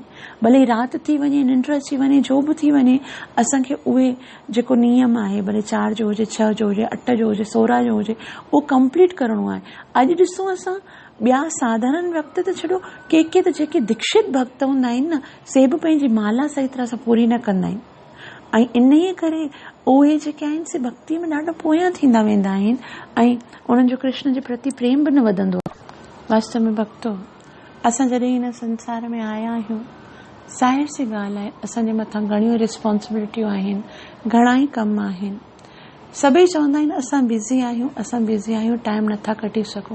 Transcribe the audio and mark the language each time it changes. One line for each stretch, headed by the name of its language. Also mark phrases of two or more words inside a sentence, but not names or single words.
Sindhi: भले राति थी वञे, निंड अची वञे, जो बि थी वञे, असांखे उहे जेको नियम आहे, भले 4 जो हुजे, 6 जो हुजे, 8 जो हुजे, 16 जो हुजे, उहो कंप्लीट करणो आहे। अॼु ॾिसूं असां ॿिया साधारण वक़्त त छॾो, के त जेके दीक्षित भक्त हूंदा आहिनि न, से बि पंहिंजी माला सही तरह सां पूरी न कंदा आहिनि ऐं इन ई करे उहे जेके आहिनि से भक्ति में ॾाढा पोयां थींदा वेंदा आहिनि ऐं उन्हनि जो कृष्ण जे प्रति प्रेम बि न वधंदो आहे। वास्तव में भक्तो, असां जॾहिं हिन संसार में आया आहियूं, ज़ाहिर सी ॻाल्हि आहे असांजे मथां घणियूं रिस्पॉन्सिबिलिटियूं आहिनि, घणा ई कम आहिनि। सभई चवंदा आहिनि असां बिज़ी आहियूं, टाइम नथा कढी सघूं।